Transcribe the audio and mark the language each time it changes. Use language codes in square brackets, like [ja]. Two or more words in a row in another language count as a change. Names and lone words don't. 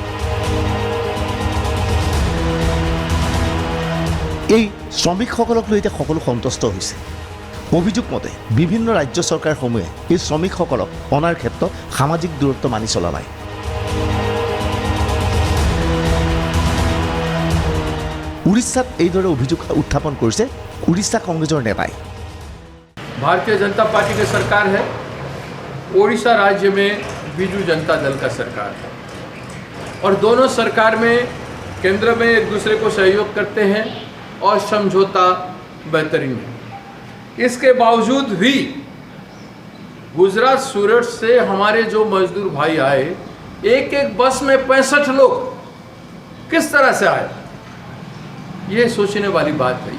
[as] এই শ্ৰমিকসকলক লৈ এতিয়া সকলো সন্তুষ্ট হৈছে। অভিযোগ মতে বিভিন্ন ৰাজ্য চৰকাৰসমূহে এই শ্ৰমিকসকলক অনাৰ ক্ষেত্ৰত সামাজিক দূৰত্ব মানি চলা নাই। উৰিষ্যাত এইদৰে অভিযোগ উত্থাপন কৰিছে উৰিষ্যা কংগ্ৰেছৰ নেতাই। [hi] भारतीय जनता पार्टी की सरकार है, ओडिशा राज्य में बीजू जनता दल का सरकार है और दोनों सरकार में केंद्र में एक दूसरे को सहयोग करते हैं और समझौता बेहतरीन है। इसके बावजूद भी गुजरात सूरत से हमारे जो मजदूर भाई आए, एक बस में 65 लोग किस तरह से आए, ये सोचने वाली बात है।